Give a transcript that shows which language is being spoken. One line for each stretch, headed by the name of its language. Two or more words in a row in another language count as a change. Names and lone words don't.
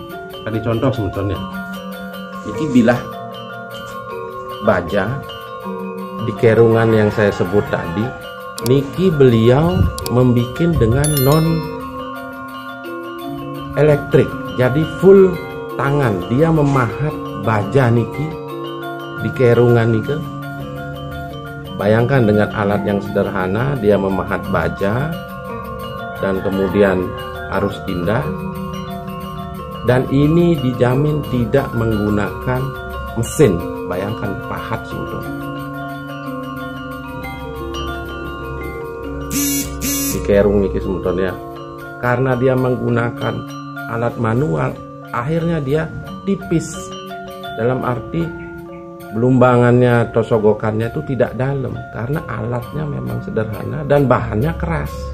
Indonesian: Tadi contoh sebetulnya niki bilah baja di kerungan yang saya sebut tadi, niki beliau membikin dengan non elektrik, jadi full tangan. Dia memahat baja niki di kerungan niki. Bayangkan dengan alat yang sederhana dia memahat baja dan kemudian harus indah, dan ini dijamin tidak menggunakan mesin. Bayangkan pahat sebetulnya di kerung niki sebetulnya, karena dia menggunakan alat manual, akhirnya dia tipis dalam arti belumbangannya atau sogokannya itu tidak dalam karena alatnya memang sederhana dan bahannya keras.